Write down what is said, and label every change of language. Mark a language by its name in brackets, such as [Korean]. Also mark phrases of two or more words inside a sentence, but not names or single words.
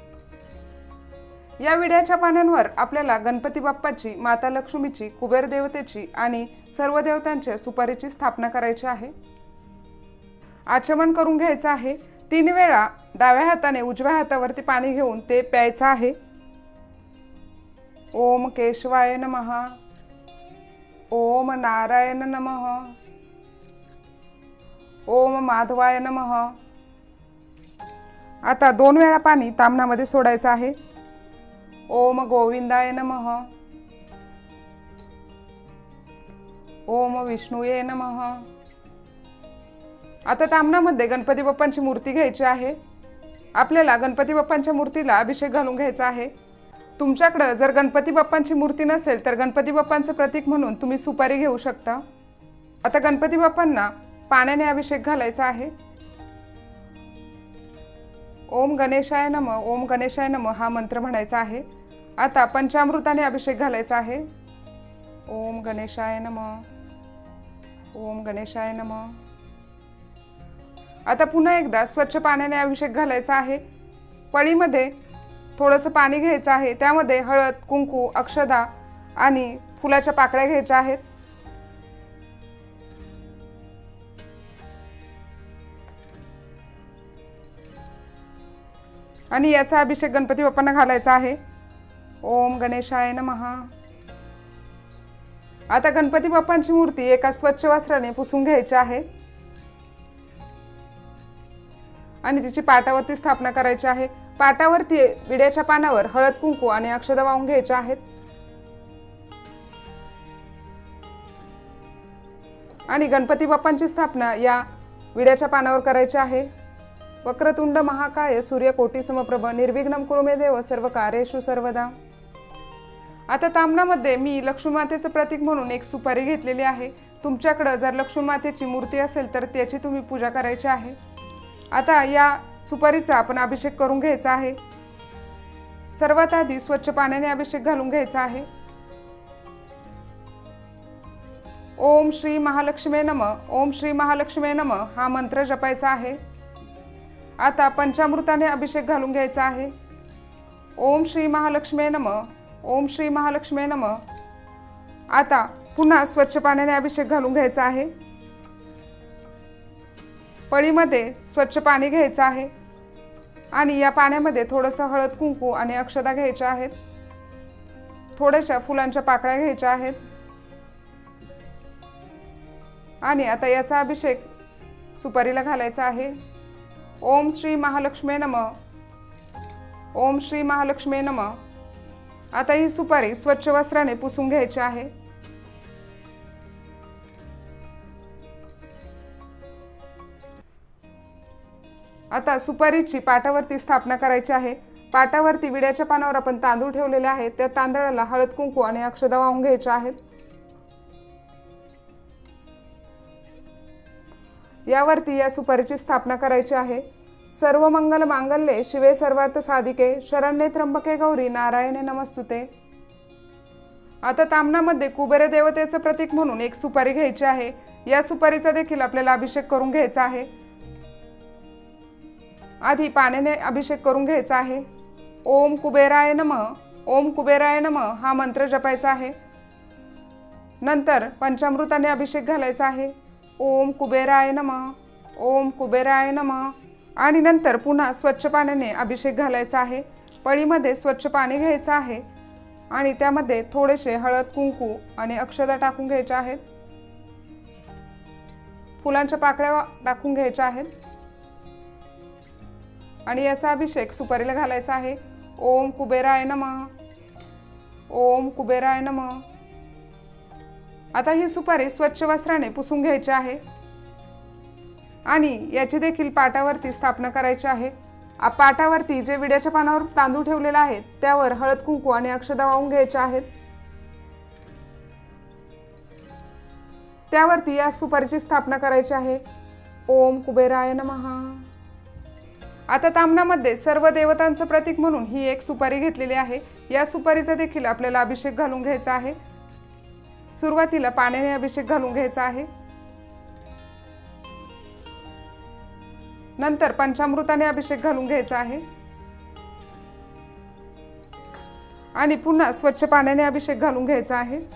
[Marathi] या विड्याच्या पानांवर आपल्याला गणपती बाप्पाची, माता लक्ष्मीची, कुबेर देवतेची आणि सर्व देवतांच्या सुपारीची स्थापना करायची आहे। आचमन करून घ्यायचं आहे। 3 वेळा डाव्या हाताने उजव्या हातावरती पाणी घेऊन ते प्यायचं आहे। [Sanskrit] ओम केशवाय नमः, ओम नारायण नमः, ओम माधवाय नमः। [Marathi] आता 2 वेळा पाणी ताम्हणामध्ये सोडायचं आहे। [Sanskrit] ओम गोविंदाय नमः, ओम विष्णुये नमः। [Marathi] आता ताम्हणामध्ये गणपती बाप्पांची मूर्ती घ्यायची आहे। आपल्याला गणपती बाप्पांच्या मूर्तीला अभिषेक घालून घ्यायचा आहे। तुमच्याकडे जर गणपती बाप्पांची मूर्ती नसेल तर गणपती बाप्पांचं प्रतीक म्हणून तुम्ही सुपारी घेऊ शकता। आता गणपती बाप्पांना पाण्याने अभिषेक घालायचा आहे। [Sanskrit] ओम गणेशाय नमः, ओम गणेशाय नमः [Marathi] हा मंत्र म्हणायचा आहे। आता पंचामृताने अभिषेक घालायचा आहे। [Sanskrit] ओम गणेशाय नमः, ओम गणेशाय नमः। [Marathi] आता पुन्हा एकदा स्वच्छ पाण्याने अभिषेक घालायचा आहे। पळीमध्ये थोडंसं पाणी घ्यायचं आहे। त्यामध्ये हळद, कुंकू, अक्षता आणि फुलाच्या पाकळ्या घ्यायच्या आहेत। आणि याचा अभिषेक गणपती बाप्पांना घालायचा आहे। [Sanskrit] ओम गणेशाय नमः। [Marathi] आता गणपती बाप्पांची मूर्ती एका स्वच्छ वस्त्राने पुसून घ्यायची आहे आणि तिची पाटावरती स्थापना करायची आहे। पाटावरती विड्याच्या पानावर हळद, कुंकू आणि अक्षता वाहून घ्यायच्या आहेत आणि गणपती बाप्पांची स्थापना या विड्याच्या पानावर करायची आहे। [Sanskrit] वक्रतुंड महाकाय सूर्यकोटी समप्रभ निर्विघ्नं कुरु मे देव सर्व कार्येषु सर्वदा। [Marathi] आता ताम्हणामध्ये मी लक्ष्मी मातेचं प्रतीक म्हणून एक सुपारी घेतलेली आहे। तुमच्याकडे जर लक्ष्मी मातेची मूर्ती असेल तर त्याची तुम्ही पूजा करायची आहे। आता या सुपारीचा आपण अभिषेक करून घ्यायचा आहे। सर्वात आधी स्वच्छ पाण्याने अभिषेक घालून घ्यायचा आहे। [Sanskrit] ओम श्री महालक्ष्मी नमः, ओम श्री महालक्ष्मी नमः [Marathi] हा मंत्र जपायचा आहे। आता पंचामृताने अभिषेक घालून घ्यायचा आहे। [Sanskrit] ओम श्री महालक्ष्मी नमः, ओम श्री महालक्ष्मी नमः। [Marathi] आता पुन्हा स्वच्छ पाण्याने अभिषेक घालून घ्यायचा आहे। पळीमध्ये स्वच्छ पाणी घ्यायचं आहे आणि या पाण्यामध्ये थोडंसं हळद, कुंकू आणि अक्षता घ्यायच्या आहेत। थोड्याशा फुलांच्या पाकळ्या घ्यायच्या आहेत आणि आता याचा अभिषेक सुपारीला घालायचा आहे। [Sanskrit] ओम श्री महालक्ष्मी नमः, ओम श्री महालक्ष्मी नमः। [Marathi] आता ही सुपारी स्वच्छ वस्त्राने पुसून घ्यायची आहे। आता सुपारीची पाटावरती स्थापना करायची आहे। पाटावरती विड्याच्या पानावर आपण तांदूळ ठेवलेले आहेत। त्या तांदळाला हळद, कुंकू आणि अक्षता वाहून घ्यायच्या आहेत। यावरती या सुपारीची स्थापना करायची आहे। [Sanskrit] सर्व मंगल मांगल्ये शिवे सर्वार्थ साधिके शरण्ये त्र्यंबके गौरी नारायणे नमस्तुते। [Marathi] आता ताम्हणामध्ये कुबेर देवतेचं प्रतीक म्हणून एक सुपारी घ्यायची आहे। या सुपारीचा देखील आपल्याला अभिषेक करून घ्यायचा आहे। आधी पाण्याने अभिषेक करून घ्यायचा आहे। [Sanskrit] ओम कुबेराय नमः, ओम कुबेराय नमः [Marathi] हा मंत्र जपायचा आहे। नंतर पंचामृताने अभिषेक घालायचा आहे। [Sanskrit] ओम कुबेराय नमः, ओम कुबेराय नमः। [Marathi] आणि नंतर पुन्हा स्वच्छ पाण्याने अभिषेक घालायचा आहे। पळीमध्ये स्वच्छ पाणी घ्यायचं आहे आणि त्यामध्ये थोडेसे हळद, कुंकू आणि अक्षता टाकून घ्यायच्या आहेत। फुलांच्या पाकळ्या टाकून घ्यायच्या आहेत आणि याचा अभिषेक सुपारीला घालायचा आहे। [Sanskrit] ओम कुबेराय नमः, ओम कुबेराय नमः। [Marathi] आता ही सुपारी स्वच्छ वस्त्राने पुसून घ्यायची आहे आणि याची देखील पाटावरती स्थापना करायची आहे। पाटावरती जे विड्याच्या पानावर तांदूळ ठेवलेला आहे त्यावर हळद, कुंकू आणि अक्षता वाहून घ्यायच्या आहेत। त्यावरती या सुपारीची स्थापना करायची आहे। [Sanskrit] ओम कुबेराय नमः। [Marathi] आता ताम्हणामध्ये सर्व देवतांचं प्रतीक म्हणून ही एक सुपारी घेतलेली आहे। या सुपारीचा देखील आपल्याला अभिषेक घालून घ्यायचा आहे। सुरुवातीला पाण्याने अभिषेक घालून घ्यायचा आहे, नंतर पंचामृताने अभिषेक घालून घ्यायचा आहे आणि पुन्हा स्वच्छ पाण्याने अभिषेक घालून घ्यायचा आहे।